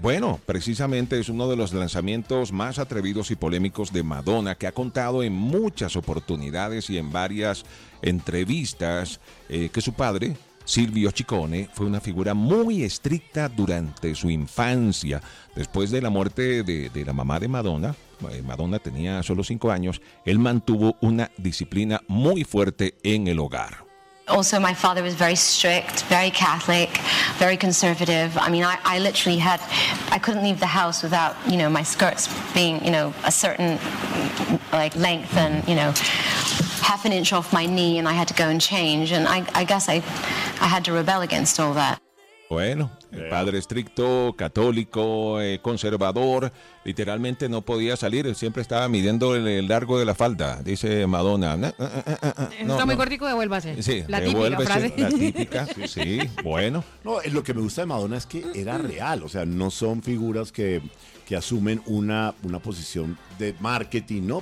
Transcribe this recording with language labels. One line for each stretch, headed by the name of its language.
Spanish: Bueno, precisamente es uno de los lanzamientos más atrevidos y polémicos de Madonna, que ha contado en muchas oportunidades y en varias entrevistas que su padre, Silvio Ciccone, fue una figura muy estricta durante su infancia. Después de la muerte de la mamá de Madonna, Madonna tenía solo 5 años, él mantuvo una disciplina muy fuerte en el hogar.
English: Also, my father was very strict, very Catholic, very conservative. I mean, I literally had, I couldn't leave the house without, you know, my skirts being, you know, a certain like length and, you know, half an inch off my knee, and I had to go and change. And I guess I had to rebel against all that.
Spanish: Bueno, el padre estricto, católico, conservador, literalmente no podía salir, siempre estaba midiendo el largo de la falda, dice Madonna. Está muy cortico, devuélvase. Sí, la devuélvese, típica frase. La típica, sí, bueno. No, lo que me gusta de Madonna es que era real, o sea, no son figuras que asumen una posición de marketing, ¿no?